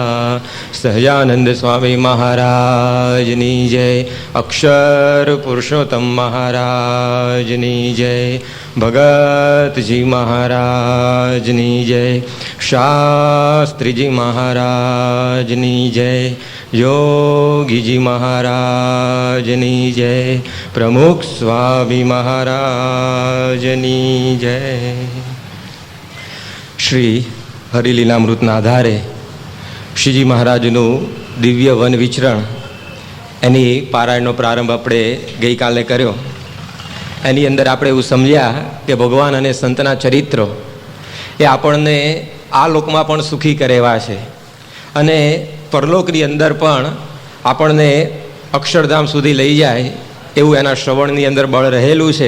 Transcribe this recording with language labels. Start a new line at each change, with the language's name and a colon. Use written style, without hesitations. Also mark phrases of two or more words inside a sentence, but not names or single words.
Gujarati: સહજાનંદ સ્વામી મહારાજની જય, અક્ષર પુરુષોત્તમ મહારાજની જય, ભગતજી મહારાજની જય, શાસ્ત્રીજી મહારાજની જય, યોગીજી મહારાજની જય, પ્રમુખ સ્વામી મહારાજની જય। શ્રી હરિલીલામૃતના આધારે શ્રીજી મહારાજનું દિવ્ય વન વિચરણ એની પારાયણનો પ્રારંભ આપણે ગઈકાલે કર્યો. એની અંદર આપણે એવું સમજ્યા કે ભગવાન અને સંતના ચરિત્રો એ આપણને આ લોકમાં પણ સુખી કરે એવા છે અને પરલોકની અંદર પણ આપણને અક્ષરધામ સુધી લઈ જાય એવું એના શ્રવણની અંદર બળ રહેલું છે.